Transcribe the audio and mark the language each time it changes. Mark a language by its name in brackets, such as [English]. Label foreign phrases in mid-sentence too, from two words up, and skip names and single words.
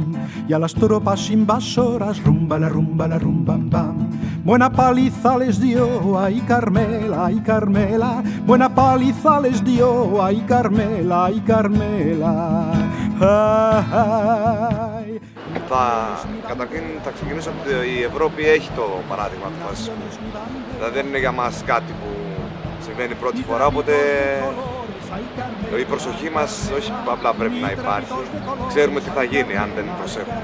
[Spanish] Y a las tropas invasoras, rumba la rumbam bam. Buena paliza les dio, ay Carmela, ay Carmela. Buena paliza les dio, ay Carmela, ay Carmela. Ay. [Greek] Καταρχήν θα ξεκινήσω ότι η Ευρώπη έχει το παράδειγμα του φασισμού. Δηλαδή δεν είναι για μας κάτι που συμβαίνει πρώτη φορά, οπότε η προσοχή μας όχι απλά πρέπει να υπάρχει, ξέρουμε τι θα γίνει αν δεν προσέχουμε.